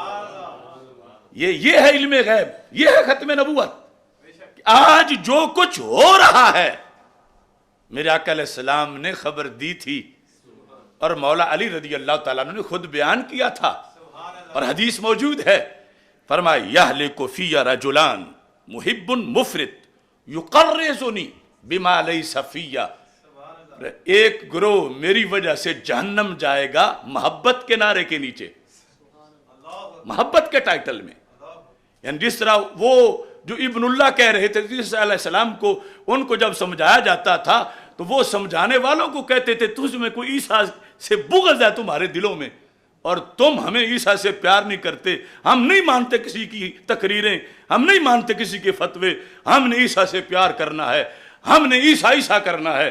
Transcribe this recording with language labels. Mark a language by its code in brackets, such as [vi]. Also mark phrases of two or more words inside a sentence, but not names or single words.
[ur] یہ ہے علم غیب، یہ ہے ختم نبوت. آج جو کچھ ہو رہا ہے میرے آقا [ar] علیہ السلام [ur] نے خبر دی تھی، اور مولا علی [ar] رضی اللہ تعالیٰ عنہ [ur] نے خود بیان کیا تھا، اور حدیث موجود ہے फरमाया [ar] يهلك فيّ رجلان محب مفرط يقرظني بما ليس فيّ, [ur] ایک گروہ میری وجہ سے جہنم جائے گا محبت کے نعرے کے نیچے، محبت کے ٹائٹل میں. یعنی جس طرح وہ جو ابن اللہ کہہ رہے تھے عیسیٰ علیہ السلام کو، ان کو جب سمجھایا جاتا تھا تو وہ سمجھانے والوں کو کہتے تھے تجھ میں کوئی عیسیٰ سے بغض ہے تمہارے دلوں میں، اور تم ہمیں عیسیٰ سے پیار نہیں کرتے، ہم نہیں مانتے کسی کی تقریریں، ہم نہیں مانتے کسی کے فتوے، ہم نے عیسیٰ سے پیار کرنا ہے، ہم نے عیسیٰ عیسیٰ کرنا ہے.